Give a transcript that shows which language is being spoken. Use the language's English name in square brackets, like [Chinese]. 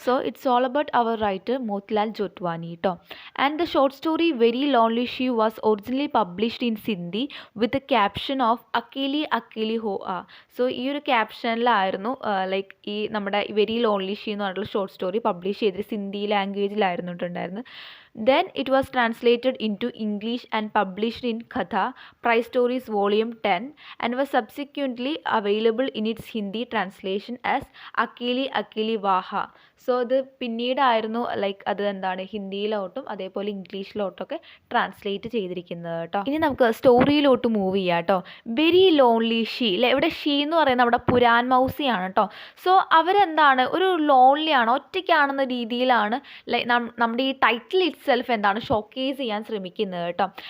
[English] So it's all about our writer Motilal Jotwani കേട്ടോ. And the short story very lonely she was originally published in Sindhi with a caption of Akeli Akeli Ho Aa. [Malayalam] So ഈ ഒരു ക്യാപ്ഷനിലായിരുന്നു like ഈ നമ്മുടെ very lonely she എന്ന് പറഞ്ഞിട്ടുള്ള ഷോർട്ട് സ്റ്റോറി പബ്ലിഷ് ചെയ്തിട്ട് സിന്ധി ലാംഗ്വേജിലായിരുന്നു ഉണ്ടായിരുന്നത്. [English] Then it was translated into English and published in Katha, Prize Stories Volume 10 and was subsequently available in its Hindi translation as Akeli Akeli Vaha. [Malayalam] So ഇത് പിന്നീടായിരുന്നു like അത് എന്താണ് ഹിന്ദിയിലോട്ടും അതേപോലെ ഇംഗ്ലീഷിലോട്ടൊക്കെ translate ചെയ്തിരിക്കുന്നത് കേട്ടോ. ഇനി നമുക്ക് സ്റ്റോറിയിലോട്ട് മൂവ് ചെയ്യാം കേട്ടോ. വെരി ലോൺലി ഷീ അല്ലെ, ഇവിടെ ഷീ എന്ന് പറയുന്നത് നമ്മുടെ പുരാൻ മൗസിയാണ് കേട്ടോ. സോ അവരെന്താണ് ഒരു ലോൺലിയാണ്, ഒറ്റയ്ക്കാണെന്ന രീതിയിലാണ് ലൈക്ക് നമ്മുടെ ഈ ടൈറ്റിൽ സെൽഫ് എന്താണ് ഷോക്കേസ് ചെയ്യാൻ ശ്രമിക്കുന്നത് കേട്ടോ.